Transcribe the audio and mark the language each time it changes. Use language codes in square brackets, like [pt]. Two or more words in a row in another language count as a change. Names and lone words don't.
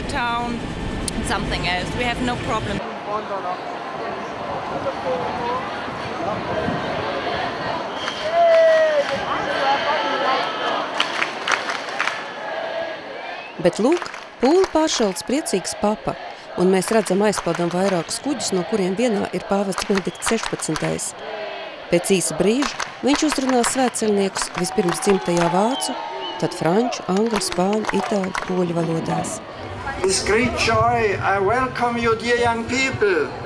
[lv] Bet lūk, pūli pāršalts priecīgs papa. Un mēs redzam aizpildam vairākus kuģus, no kuriem vienā ir pāvests Benedikts 16. Pēc īsa brīža viņš uzrunā svētceļniekus vispirms dzimtajā vācu, tad franču, angļu, spāņu, itāļu, poļu valodās. [en] With great joy, I welcome you, dear young people.